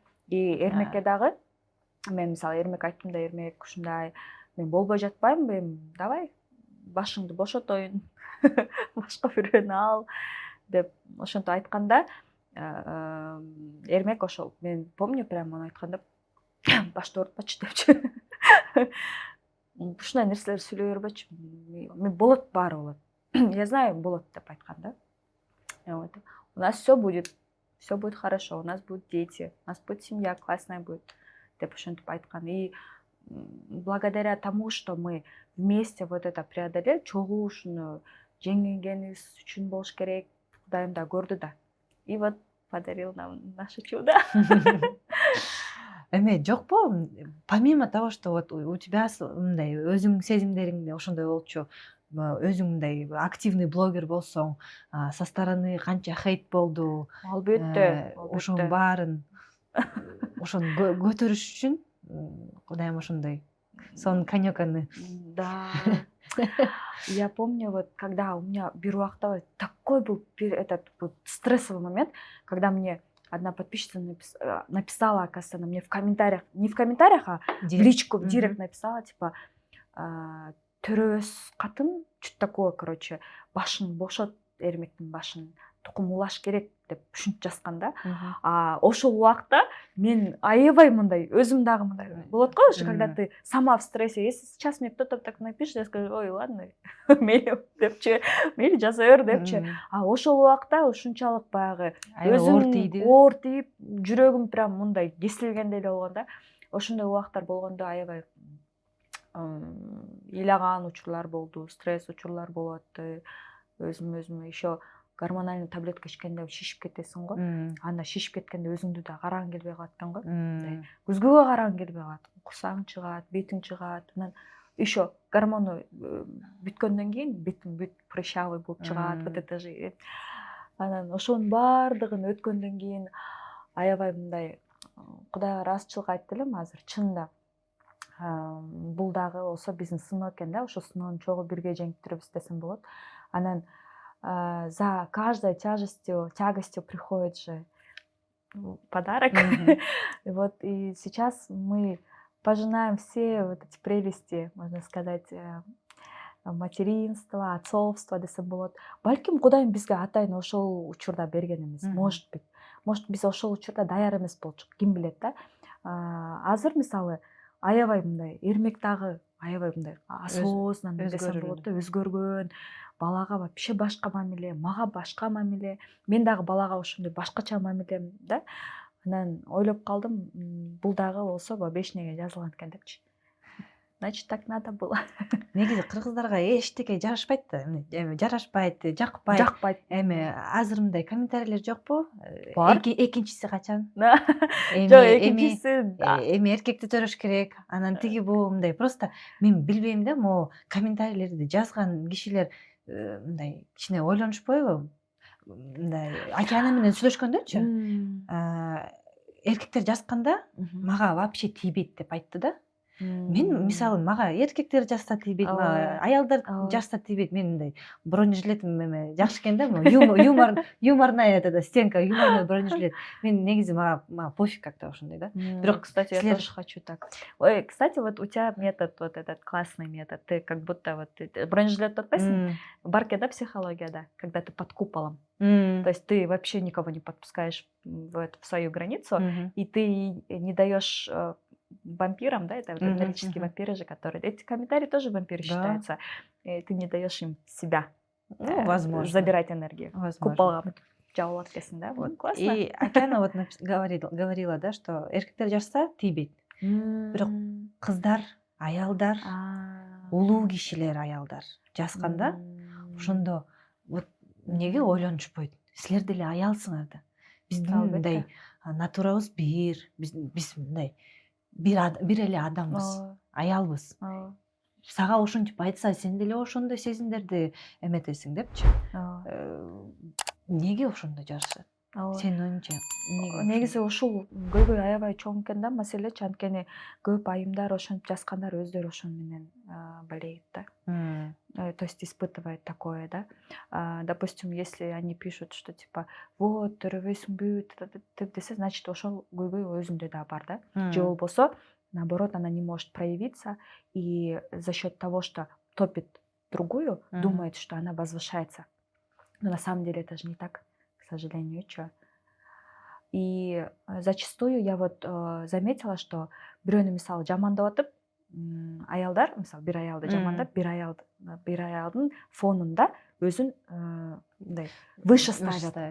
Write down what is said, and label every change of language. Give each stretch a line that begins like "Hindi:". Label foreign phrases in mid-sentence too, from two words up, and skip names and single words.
Kyrgyz: И эрмекке дагы мен мисалы эрмек айттым да, эрмек ушундай мен болбой жатпайм, давай башыңды бошотоюн, башка бирөөнү ал деп ошентип айтканда, эрмек ошол, мен помню, прям аны айтканда башты оорутпачы депчи. Ушундай нерселерди сүйлөй бербечи. Мен болот, баары болот.
Russian: Я знаю,
Kyrgyz: болот деп айткан да.
Russian: У нас все будет хорошо, у нас будут дети, у нас будет семья классная будет
Kyrgyz: деп ошентип айткан.
Russian: И благодаря тому, что мы вместе вот это преодолели,
Kyrgyz: чогуу ушуну жеңгенибиз үчүн болуш керек, Кудайым да көрдү да.
Russian: И вот подарил нам наше чудо.
Kyrgyz: Эме жокпу,
Russian: помимо того, что вот у тебя
Kyrgyz: мындай өзүңдүн сезимдериң ошондой болчу, өзүң мындай активный блогер болсоң,
Russian: со стороны
Kyrgyz: канча хейт болду. Албетте. Ошонун баарын ошону көтөрүш үчүн Кудайым ошондой сон конёканы.
Russian: Да. Я помню, вот когда у меня
Kyrgyz: бир убакта
Russian: такой был этот вот стрессовый момент, когда мне одна подписчица написала, оказывается, она мне в комментариях, не в комментариях, а в личку, в директ написала, типа,
Kyrgyz: төрөбөз катын,
Russian: что-то такое, короче,
Kyrgyz: башын бошот, эрмектин башын, тукум улаш керек деп ушинтип жазган да. Ошол убакта мен аябай мындай, өзүм дагы мындай болот го,
Russian: уже когда ты сама в стрессе. Если сейчас мне кто-то так напишет, я скажу, ой, ладно,
Kyrgyz: мейли депчи, мейли жаза бер депчи. Ошол убакта ушунчалык баягы өзүм оор тийип, жүрөгүм прям мындай кесилгендей эле болгон да. Ошондой убактар болгондо аябай ыйлаган учурлар болду, стресс учурлар болуп атты. Өзүм
Russian: еще гормональный
Kyrgyz: таблетка ичкенде шишип кетесиң го. Анда шишип кеткенде өзүңдү да карагың келбей калат экен го. Көзгөгө карагың келбей калат. Кусаң чыгат, бетиң чыгат. Анан еще гормону бүткөндөн кийин бетиң бүт прыщавый болуп чыгат. Вот это же. Анан ошонун баардыгын өткөндөн кийин аябай мындай Кудайга ыраазычылык айтып элем азыр. Чынында бул дагы болсо биздин сыноо экен да. Ошо сыноонун чогуу бирге жеңиптиребиз десем болот.
Russian: Анан за каждой тягостью приходит же подарок. Вот и сейчас мы пожинаем все вот эти прелести, можно сказать, материнства, отцовства
Kyrgyz: десем болот. Балким Кудайым бизге атайын ошол учурда берген эмес. Может биз ошол учурда даяр эмес болчук, ким билет да. Азыр мисалы аябай мындай эрмек дагы аябай мындай осознанно десем болот да, өзгөргөн. Балага вообще башка мамиле, мага башка мамиле. Мен дагы балага ошондой башкача мамилем да. Анан ойлоп калдым, бул дагы болсо бешнеге жазылган экен депчи.
Russian: Значит, так надо было.
Kyrgyz: Негизи кыргыздарга эчтеке жарашпайт да, жарашпайт, жакпайт. Эми азыр мындай комментарийлер жокпу? Бар. Экинчиси качан? Жок, экинчиси эми эркекти төрөш керек. Анан тиги бул мындай просто мен билбейм да, могу комментарийлерди жазган кишилер мындай кичине ойлонушпойбу? Мындай ата-ана менен сүйлөшкөндөрчү. Эркектер жазганда мага вообще тийбейт деп айтты да. мен мисалы мага эркектер жаста тийбейт, аялдар жаста тийбейт. Мен мындай бронежилетим эме жакшы экен да,
Russian: юморная эта стенка, юморный бронежилет.
Kyrgyz: Мен негизи мага
Russian: пофиг как-то
Kyrgyz: ошондой да. Бирок,
Russian: кстати, я тоже хочу так. Ой, кстати, вот у тебя метод, вот этот классный метод. Ты как будто вот бронежилет отпасен, барке, да, психология, да, когда ты под куполом. То есть ты вообще никого не подпускаешь в свою границу, и ты не даешь вампирам, да, это вот энергетические вампиры же, которые... Эти комментарии тоже вампиры считаются. И ты не даешь им себя забирать энергию.
Kyrgyz: Купола жабылып кетсин, да?
Russian: Вот, классно. И Акяна вот говорила, да, что
Kyrgyz: эркектер жаста тийбейт. Бирок кыздар, аялдар, улуу кишилер аялдар жасканда ошондо вот неге ойлонушпойт? Силер деле аялсыңар да. Биздин мындай натурабыз биз мындай бир эле адамбыз, аялбыз. Сага ошентип айтса, сен деле ошондой сезимдерди эметесиң депчи. Неге ошондой жарышат? Сенин оюңча эмнеге? Негизи ушул көйгөй аябай чоң экен да, маселечи. Анткени көп айымдар ошентип жазгандар өздөрү ошон менен болеет да.
Russian: То есть испытывает такое, да. Допустим, если они пишут, что типа вот
Kyrgyz: төрөбөйсүңбү десе,
Russian: значит
Kyrgyz: ошол көйгөй өзүндө да бар да. Же болбосо
Russian: наоборот, она не может проявиться, и за счет того, что топит другую, думает, что она возвышается. Но на самом деле это же не так, к сожалению, что. И зачастую я вот заметила, что
Kyrgyz: бирөөнү мисалы жамандап атып, аялдар, мисалы бир аялды жамандап, бир аялдын фонунда өзүн мындай
Russian: выше ставят.